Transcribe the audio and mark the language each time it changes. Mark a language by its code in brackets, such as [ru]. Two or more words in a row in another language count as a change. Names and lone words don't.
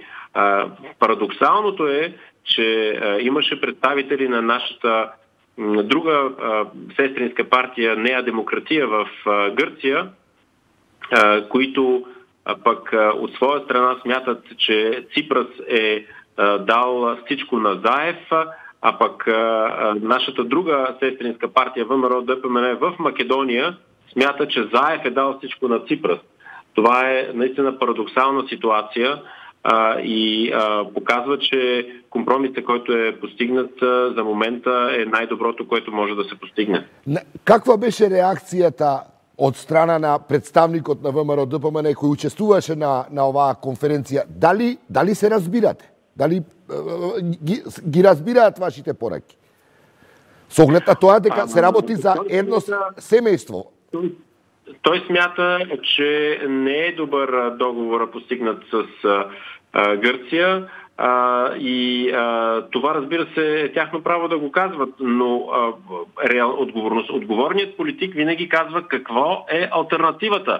[bg] Парадоксалното е, че имаше представители на нашата друга сестринска партия Нея Демократия в Гърция, които пък от своя страна смятат, че Ципрас е дал всичко на Заев, а пък нашата друга сестринска партия ВМРО ДПМН в Македония смята, че Заев е дал всичко на Ципрас. Това е наистина парадоксална ситуация и показва, че компромисът, който е постигнат за момента, е най-доброто, което може да се постигне. [mk] Каква беше реакцијата од страна на представникот на ВМРО ДПМН кој учествуваше на оваа конференција? Дали се разбирате? Дали ги разбираат вашите пораки? Со оглед на тоа дека се работи за едно семејство. [bg] Той смята, че не е добър договор постигнат с Гърция и това, разбира се, е тяхно право да го казват, но отговорният политик винаги казва какво е алтернативата.